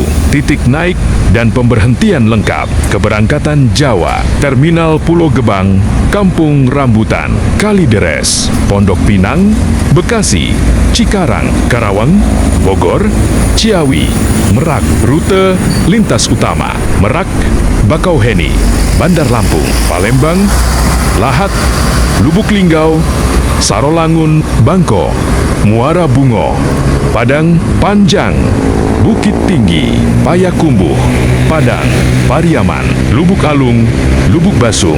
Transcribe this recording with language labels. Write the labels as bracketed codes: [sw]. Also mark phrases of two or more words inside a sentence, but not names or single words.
[id] Titik naik dan pemberhentian lengkap. Keberangkatan Jawa, Terminal Pulau Gebang, Kampung Rambutan, Kalideres, Pondok Pinang, Bekasi, Cikarang, Karawang, Bogor, Ciawi, Merak. Rute lintas utama Merak, Bakauheni, Bandar Lampung, Palembang, Lahat, Lubuk Linggau, Sarolangun, Bangko, Muara Bungo, Padang Panjang, Bukit Tinggi, Payakumbuh, Padang, Pariaman, Lubuk Alung, Lubuk Basung.